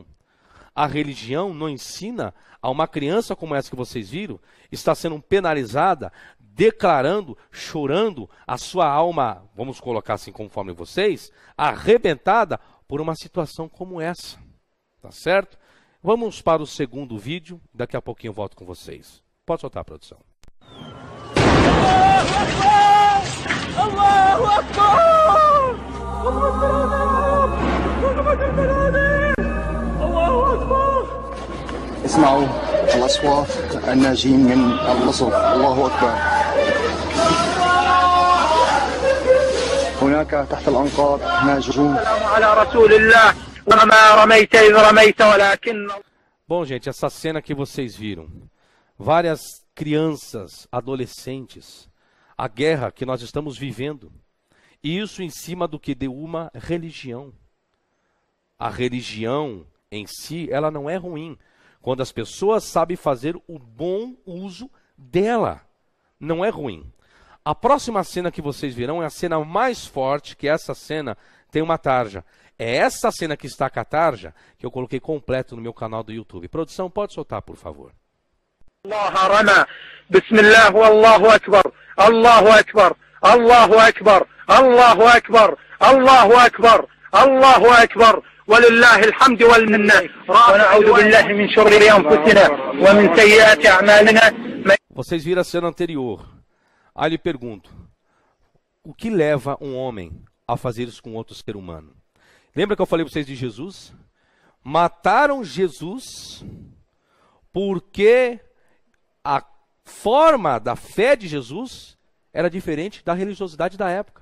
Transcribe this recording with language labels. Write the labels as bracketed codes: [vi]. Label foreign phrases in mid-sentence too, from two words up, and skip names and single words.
[pt] A religião não ensina a uma criança como essa que vocês viram, está sendo penalizada, declarando, chorando a sua alma, vamos colocar assim conforme vocês, arrebentada por uma situação como essa. Tá certo? Vamos para o segundo vídeo, daqui a pouquinho eu volto com vocês. Pode soltar a produção. [ar] الله أكبر! الله أكبر! اسمعوا الأصوات الناجين من القصف. الله أكبر. هناك تحت الأنقاض ناجون. السلام على رسول الله وما رميت إذ رميت ولكن. [pt] Bom, gente, essa cena que vocês viram, várias crianças, adolescentes, a guerra que nós estamos vivendo, e isso em cima do que? De uma religião. A religião em si, ela não é ruim, quando as pessoas sabem fazer o bom uso dela, não é ruim. A próxima cena que vocês verão é a cena mais forte, que essa cena tem uma tarja. É essa cena que está com a tarja que eu coloquei completo no meu canal do YouTube. Produção, pode soltar, por favor. [ar] الله رحمة. بسم الله والله أكبر. الله أكبر. الله أكبر. الله أكبر. الله أكبر. الله أكبر. ولله الحمد والمنة ونعوذ بالله من شرور أنفسنا ومن سيئات أعمالنا. [pt] Vocês viram a cena anterior. Aí lhe pergunto, o que leva um homem a fazer isso com outro ser humano? Lembra que eu falei para vocês de Jesus? Mataram Jesus porque a forma da fé de Jesus era diferente da religiosidade da época.